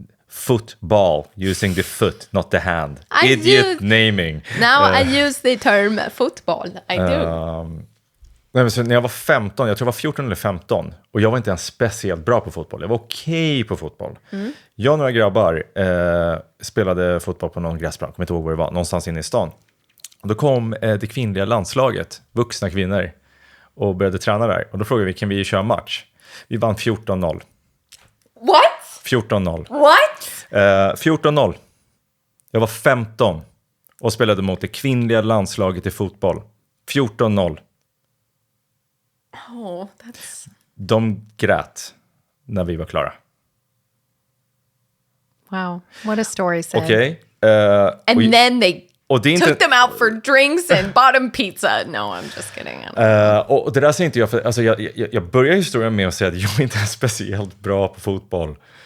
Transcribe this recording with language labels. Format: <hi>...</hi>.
<en>Football, using the foot, not the hand. Idiot naming. Now I use the term football. I do.</en> <sv>Nej, så när jag var 15, jag tror jag var 14 eller 15, och jag var inte ens speciellt bra på fotboll. Jag var okej på fotboll. Jag och några grabbar spelade fotboll på någon gräsplan, kommer inte ihåg var det var, någonstans inne i stan. Och då kom det kvinnliga landslaget, vuxna kvinnor, och började träna där. Och då frågade vi, kan vi köra match? Vi vann 14-0.</sv> <en>What?</en> <sv>14-0.</sv> <en>What?</en> <sv>14-0. Jag var 15 och spelade mot det kvinnliga landslaget i fotboll. 14-0.</sv> <en>Oh, that's...</en> <sv>De grät när vi var klara.</sv> <en>Wow, what a story, Sid.</en> <sv>Okej.</sv> <en>And then they</en> <sv>inte,</sv> <en>took them out for drinks and bought them pizza. No, I'm just kidding.</en> <sv>Och det där säger inte jag för, alltså jag börjar historien med att säga att jag inte är speciellt bra på fotboll.</sv>